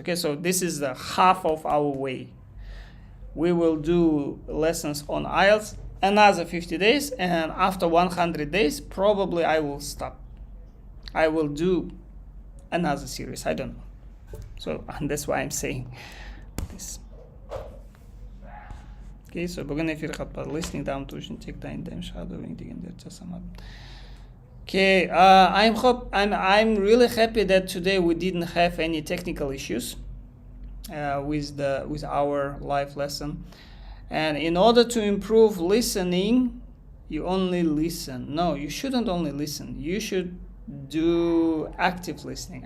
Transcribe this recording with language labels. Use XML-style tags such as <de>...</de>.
<en>Okay, so this is the half of our way. We will do lessons on IELTS another 50 days, and after 100 days, probably I will stop. I will do another series. I don't know. So that's why I'm saying this. Okay, so</en> <kk>бүгін эфир қатпады. Listening дамыту үшін тек дайындаймын, шығады өлең дегендерді жасамадым.</kk> <en>Okay, I'm really happy that today we didn't have any technical issues with our live lesson. And in order to improve listening, you only listen. No, you shouldn't only listen. You should do active listening.</en>